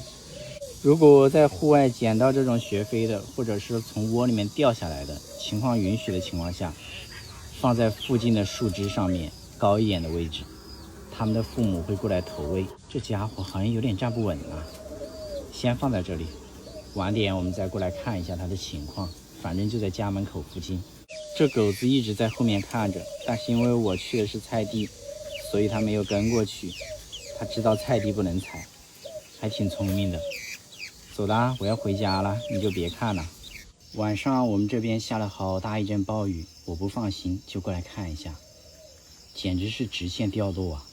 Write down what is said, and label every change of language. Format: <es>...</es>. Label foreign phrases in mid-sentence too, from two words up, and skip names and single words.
<zh>如果在戶外撿到這種學飛的，或者是從窩裡面掉下來的，情況允許的情況下，放在附近的樹枝上面高一點的位置，他們的父母會過來投餵。這家伙好像有點站不穩啊，先放在這裡，晚點我們再過來看一下它的情況。反正就在家門口附近。這狗子一直在後面看着，但是因為我去的是菜地，所以他沒有跟過去，他知道菜地不能踩，還挺聰明的。走啦，我要回家了，你就別看了。晚上我們這邊下了好大一陣暴雨，我不放心，就過來看一下，簡直是直線掉落啊！</zh>